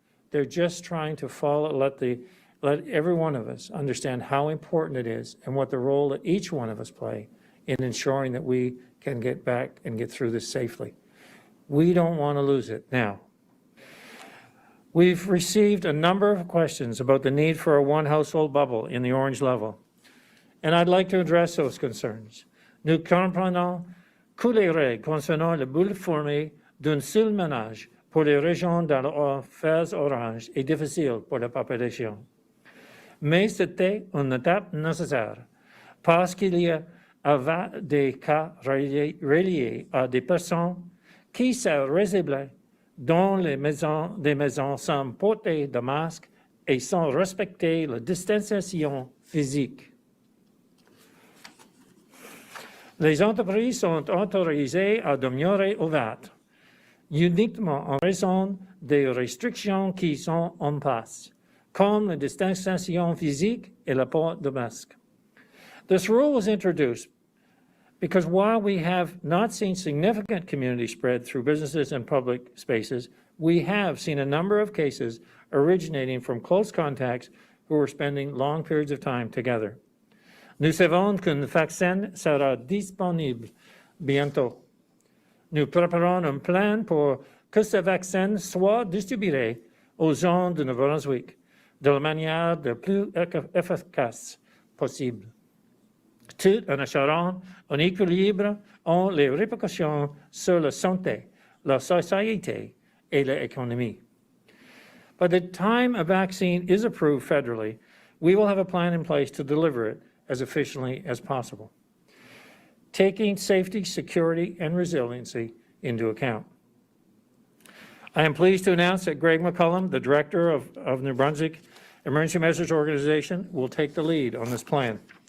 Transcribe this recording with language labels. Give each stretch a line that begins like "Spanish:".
English: They're just trying to let every one of us understand how important it is and what the role that each one of us play in ensuring that we can get back and get through this safely. We don't want to lose it now. We've received a number of questions about the need for a one household bubble in the orange level, and I'd like to address those concerns.
French: Nous comprenons que les règles concernant le bulle formée d'un seul ménage pour les régions dans la phase orange est difficile pour la population. Mais c'était une étape nécessaire parce qu'il y avait des cas reliés à des personnes qui se résidaient dans des maisons sans porter de masque et sans respecter la distanciation physique. Les entreprises sont autorisées à demeurer ouvertes, uniquement en raison des restrictions qui sont en place, comme la distanciation physique et le port de masque.
English: This rule was introduced because while we have not seen significant community spread through businesses and public spaces, we have seen a number of cases originating from close contacts who were spending long periods of time together.
French: Nous savons qu'un vaccin sera disponible bientôt. Nous préparons un plan pour que ce vaccin soit distribué aux gens de Nouveau-Brunswick de la manière la plus efficace possible. tout en assurant un équilibre entre les répercussions sur la santé, la société, et l'économie.
English: By the time a vaccine is approved federally, we will have a plan in place to deliver it as efficiently as possible, taking safety, security, and resiliency into account. I am pleased to announce that Greg McCullum, the Director of New Brunswick Emergency Measures Organization, will take the lead on this plan.